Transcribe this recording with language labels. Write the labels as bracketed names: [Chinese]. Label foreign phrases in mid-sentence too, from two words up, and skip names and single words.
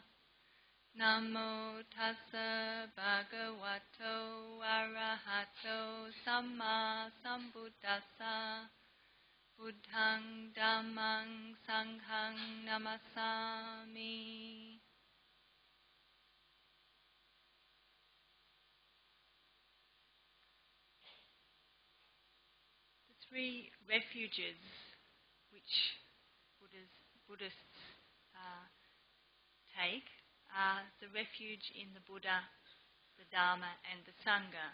[Pali] Namo tassa bhagavato arahato samma sambuddhassa. Buddhang Dhammang Sanghang Namasami. [English] The three refuges which Buddhists take are the refuge in the Buddha, the Dharma and the Sangha.